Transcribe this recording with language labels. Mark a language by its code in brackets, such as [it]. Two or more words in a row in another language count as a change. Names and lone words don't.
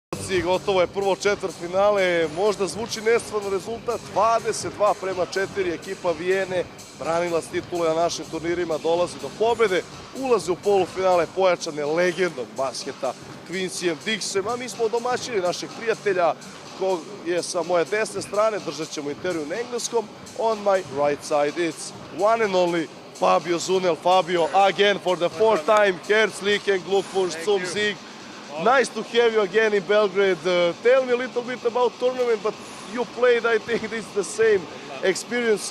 [sr] Vidi, gotovo je prvo četvrtfinale, možda zvuči nestvarno rezultat, 22:4, ekipa Vijene, branilac titule na našim turnirima, dolazi do pobjede, ulazi u polufinale pojačane legendom basketa Quincyjem Dixem, a mi smo domaćini naših prijatelja, kog je sa moje desne strane, držat ćemo intervju na engleskom, [en] on my right side, it's one and only Fabio Söhnel. Fabio, again for the fourth time, [de] herzlichen Glückwunsch zum Sieg. [en] Nice to have you again in Belgrade. Tell me a little bit about tournament, but you played, I think this is the same experience.